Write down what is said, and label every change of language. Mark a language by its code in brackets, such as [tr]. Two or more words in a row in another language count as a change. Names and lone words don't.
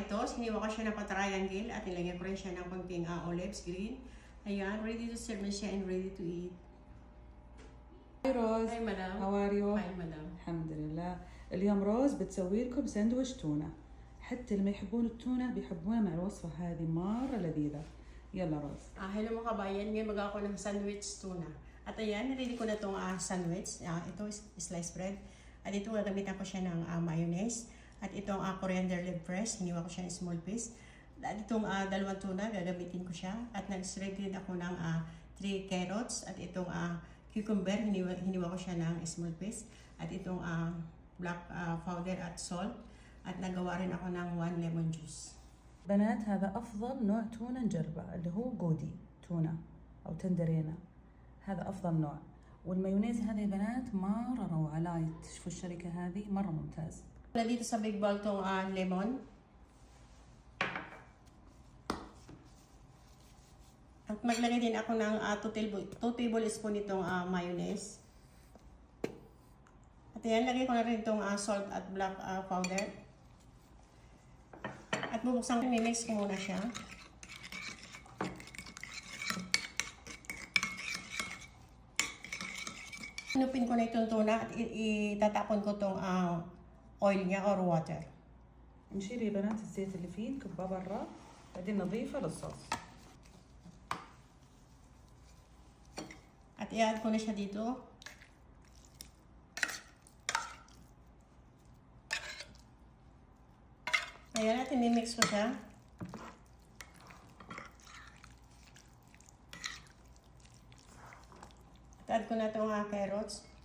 [tl] carrots, hiniwa ko siya ng pa-triangle at nilagyan ko rin siya ng konting [en] olives green. Ayan, ready to serve [tl] na siya [en] and ready to eat. Hi روز. Hi madam. How are you? Hi madam. [ar] الحمد لله. اليوم روز بتسوي لكم ساندويش تونة. حتى اللي ما يحبون التونة بيحبونها مع الوصفة هذه مرة لذيذة. يلا روز. [tl] Hello mga kabayan, ngayon magawa ko ng [en] sandwich tuna. [tl] At ayan, ready ko na itong sandwich. [en] Ito is sliced bread. [tl] At ito gagamitan ko siya ng mayonnaise. At itong [en] coriander leaf fresh, [tl] hiniwa ko siya ng [en] small piece. [tl] At itong dalawang tuna, gagamitin ko siya. At nag-shred din ako ng 3 carrots. At itong cucumber, hiniwa ko siya ng [en] small piece. [tl] At itong [en] black powder [tl] at salt. At nagawa rin ako ng 1 [en] lemon juice. [ar] بنات هذا أفضل نوع تونة نجربه اللي هو جودي تونة أو تندرينا. هذا أفضل نوع. والمايونيز هذا يا بنات مرة روعة. لا تشوفوا الشركة هذه مرة ممتاز. [tl] Dito sa [en] big bowl [tl] tong lemon. At maglagay din ako ng 2 tablespoon itong mayonnaise. At yan, lagay ko na rin itong salt at [en] black powder. [tl] At bubuksan ko, mimix ko muna siya. Inupin ko na itong tuna at itatapon ko itong oil niya [en] or water. [ar] نشيل يا بنات الزيت اللي فيه نكبه برا بعدين نضيفه للصوص. [tl] At i-add ko na siya dito. Ayan, at i-mix ko siya. At add ko na itong carrots.